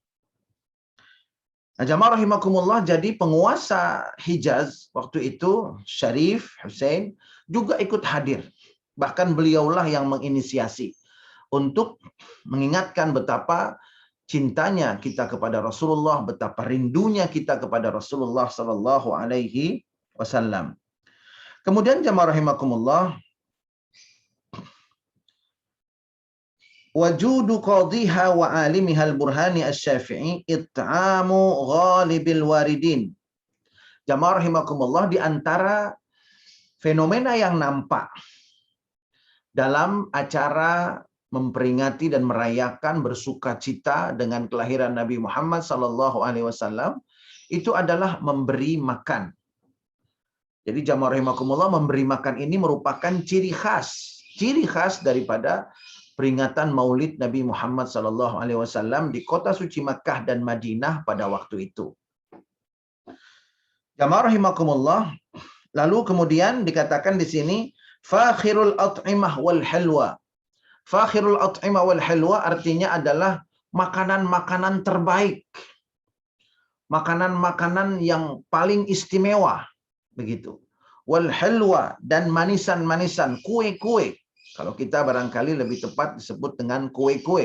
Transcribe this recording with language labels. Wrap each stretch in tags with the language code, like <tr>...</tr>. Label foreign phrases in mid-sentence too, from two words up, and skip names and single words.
<id>Nah, jamaah rahimakumullah, jadi penguasa Hijaz waktu itu, Syarif Hussein, juga ikut hadir. Bahkan beliaulah yang menginisiasi untuk mengingatkan betapa cintanya kita kepada Rasulullah, betapa rindunya kita kepada Rasulullah</id> <ar>صلى الله عليه وسلم.</ar> <id>Kemudian jamaah rahimakumullah,</id> <ar>وجود قاضيها وعالمها البرهاني الشافعي إطعام غالب الواردين.</ar> <id>Jamaah rahimakumullah, di antara fenomena yang nampak dalam acara memperingati dan merayakan bersuka cita dengan kelahiran Nabi Muhammad</id> <ar>صلى الله عليه وسلم</ar> <id>itu adalah memberi makan. Jadi jamaah rahimakumullah, memberi makan ini merupakan ciri khas daripada peringatan Maulid Nabi Muhammad</id> <ar>صلى الله عليه وسلم</ar> <id>di kota suci Makkah dan Madinah pada waktu itu. Jamaah rahimakumullah, lalu kemudian dikatakan di sini</id> <ar>فاخر الأطعمة والحلوى. فاخر الأطعمة والحلوى</ar> <id>artinya adalah makanan-makanan terbaik. Makanan-makanan yang paling istimewa, begitu.</id> <ar>والحلوى,</ar> <id>dan manisan-manisan, kue-kue. Kalau kita barangkali lebih tepat disebut dengan kue-kue.</id>